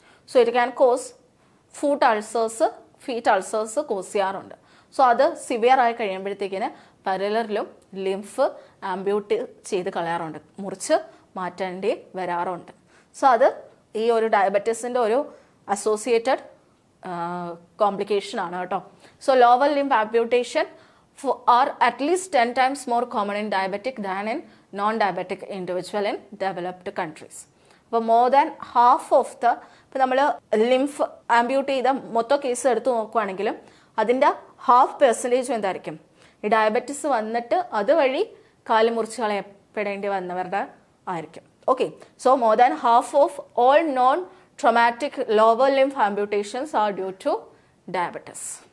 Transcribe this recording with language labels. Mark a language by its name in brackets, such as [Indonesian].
[English] so it can cause feet ulcers cause [Malayalam] ചെയ്യാറുണ്ട്. So അത് severe ആയി കഴിയുമ്പോഴത്തേക്കിന് പലരിലും ലിംഫ് ആംബ്യൂട്ട് ചെയ്ത് കളയാറുണ്ട്, മുറിച്ച് മാറ്റേണ്ടി വരാറുണ്ട്. സോ അത് ഈ ഒരു ഡയബറ്റീസിൻ്റെ ഒരു അസോസിയേറ്റഡ് കോംപ്ലിക്കേഷൻ ആണ് കേട്ടോ. [English] So lower limb amputation are at least 10 times more common in diabetic than in non-diabetic individual in developed countries. [Malayalam] അപ്പോൾ [English] more than half of the [Malayalam] ഇപ്പോൾ നമ്മൾ ലിംഫ് ആംബ്യൂട്ട് ചെയ്ത മൊത്തം കേസ് എടുത്ത് നോക്കുകയാണെങ്കിലും അതിൻ്റെ 50% എന്തായിരിക്കും ഈ ഡയബറ്റിസ് വന്നിട്ട് അതുവഴി കാല് മുറിച്ച് കളയപ്പെടേണ്ടി വന്നവരുടെ ആയിരിക്കും. [English] Okay, so more than half of all non traumatic lower limb amputations are due to diabetes.